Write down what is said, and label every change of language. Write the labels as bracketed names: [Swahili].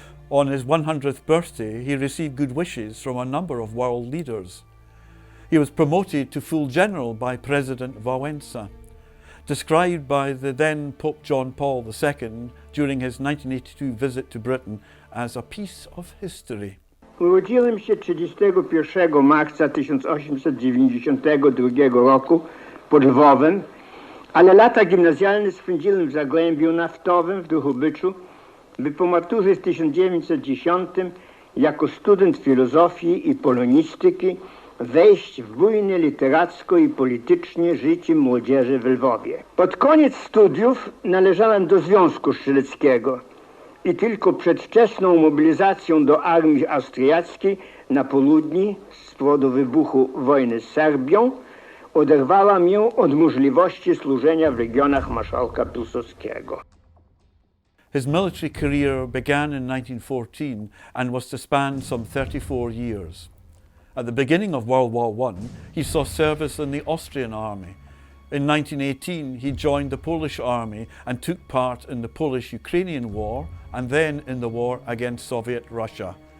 [English] On his 100th birthday, he received good wishes from a number of world leaders. He was promoted to full general by President Wałęsa, described by the then Pope John Paul II during his 1982 visit to Britain as a piece of history. [Polish] Urodziłem się 31 marca 1892 roku pod Lwowem, ale lata gimnazjalne spędziłem w Zagłębiu Naftowym w Druhubyczu, by po maturze w 1910 jako student filozofii i polonistyki wejść w bujne literacko i politycznie życie młodzieży w Lwowie. Pod koniec studiów należałem do Związku Strzeleckiego i tylko przedwczesną mobilizacją do armii austriackiej na południu z powodu wybuchu wojny z Serbią oderwała mnie od możliwości służenia w legionach marszałka Piłsudskiego. [English] His military career began in 1914 and was to span some 34 years. At the beginning of World War I, he saw service in the Austrian army. In 1918, he joined the Polish army and took part in the Polish-Ukrainian War and then in the war against Soviet Russia.